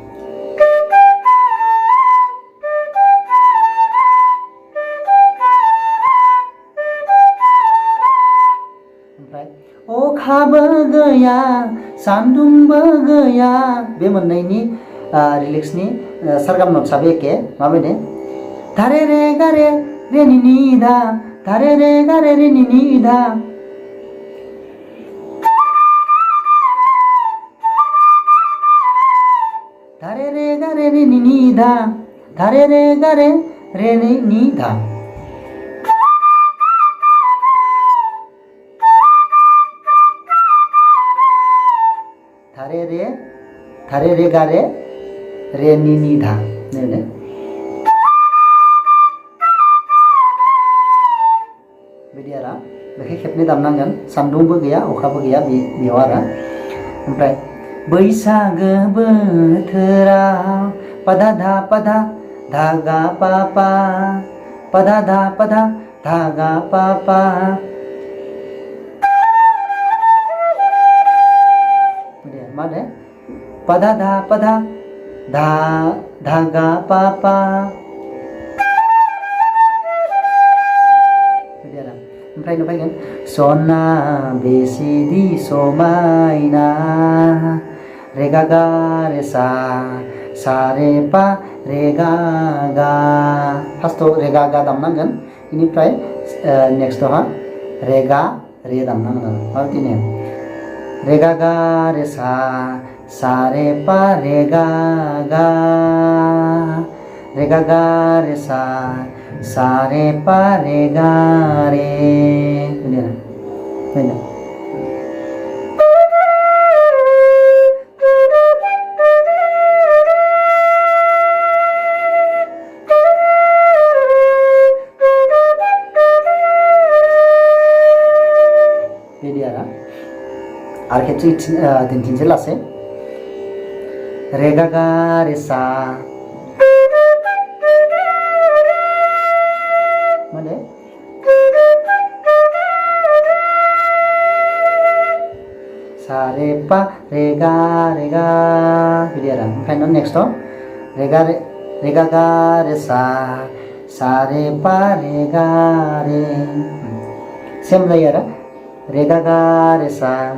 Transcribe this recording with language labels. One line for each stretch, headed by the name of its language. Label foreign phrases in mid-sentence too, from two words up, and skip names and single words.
Bodo: ओमफ्राय अखाबो गैया सान्दुंबो गैया, बे मोननैनि रिलिक्सनि सारगाम नट्सआबो एखे। माबायदि धारे रे गारे रे नि नि धा, धारे रे गारे रे नि नि धा, धारे रे गारे रे नि नि धा, धारे रे गारे रे नि नि धा। धारे रे गारे रे नि नि धा। बिदि आरो बेखौ खेबनै दामनांगोन। सान्दुंबो गैया अखाबो गैया बेयाव आरो। ओमफ्राय बैसागो बोथोराव पदा धा धागा पापा, पदा धा धागा पापा, मा होनो पदा धा धागा पापा, ओमफ्राय फैगोन सना बेसेदि समायना रे गा गा रे सा सा रे पा रे गा गा। फार्स्टआव रे गा गा दामनांगोन, बेनिफ्राय नेक्स्टआवहा रे गा रे दामनांगोन आरो माबायदिनो रे गा गा रे सा सा रे पा रे गा गा, रे गा गा रे सा सा रे पा रे गा रे, बेनो बिदि आरो खेबसे दिन्थिनोसै लासै रे गा गा रे सा, माने re pa re ga बिदि आरो ओमफ्राय न नेक्स्टआव रे गा रे सा रे पा रे गा रे सेम जायो आरो रे गा रे सा